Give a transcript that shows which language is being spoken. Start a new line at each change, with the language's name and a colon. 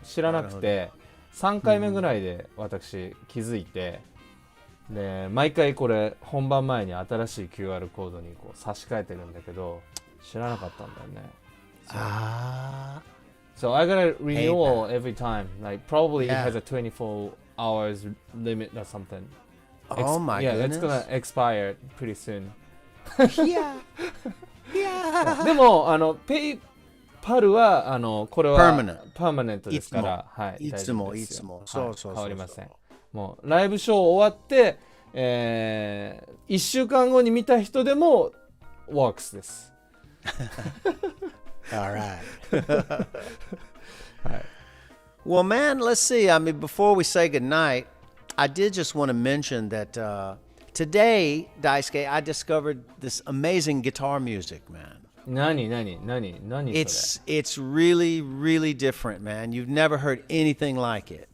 Japanese: 知らなくて3回目ぐらいで私気づいて、で毎回これ本番前に新しい QR コードにこう差し替えてるんだけど知らなかったんだよね。ああ。
English: So I got a renewal every time. Like probably it has a 24 hours limit or something. Oh my yeah, goodness. it's gonna expire pretty soon. Yeah.
Japanese: でもPayPal はこれはパーマネントですから、はい。いつもいつも。そう変わりません。もうライブショー終わって、1週間後に見た人でも works です。
English: All right. Well, man, let's see. I mean, before we say goodnight, I did just want to mention that today, Daisuke, I discovered this amazing guitar music, man.
Japanese: 何それ
English: It's really, really different, man. You've never heard anything like it.